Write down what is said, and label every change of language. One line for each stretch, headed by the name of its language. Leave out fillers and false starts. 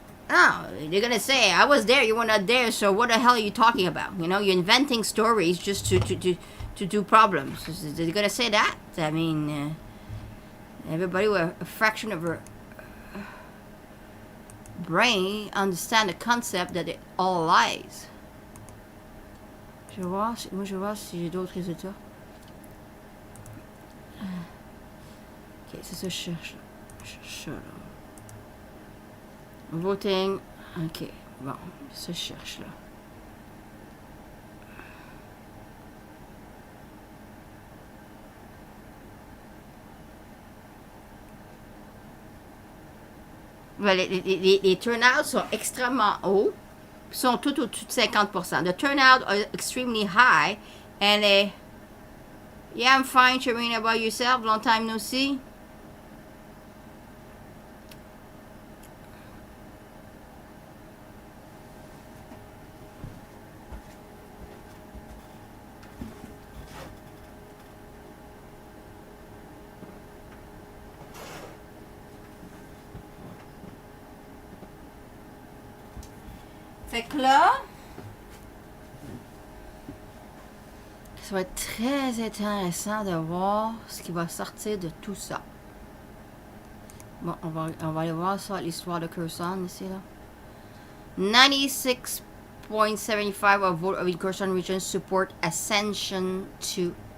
English: Oh, they're gonna say, I was there, you were not there, so what the hell are you talking about? You know, you're inventing stories just to do problems. They're gonna say that? I mean, everybody with a fraction of her brain understand the concept that it all lies.
French: Je vais voir, moi je vais voir si j'ai d'autres résultats. Ok, c'est ça que je cherche. Je cherche ça, là. Voting. Ok, bon, ça je cherche là. Ouais, les turnouts sont extrêmement hauts. Sont tout au-dessus de 50%.
English: The turnout are extremely high. And yeah, I'm fine, Sharina, about yourself. Long time no see.
French: Fait que là, ça va être très intéressant de voir ce qui va sortir de tout ça. Bon, on va aller voir ça, l'histoire de Kherson ici, là.
English: 96.75 of vote of Kherson region support accession to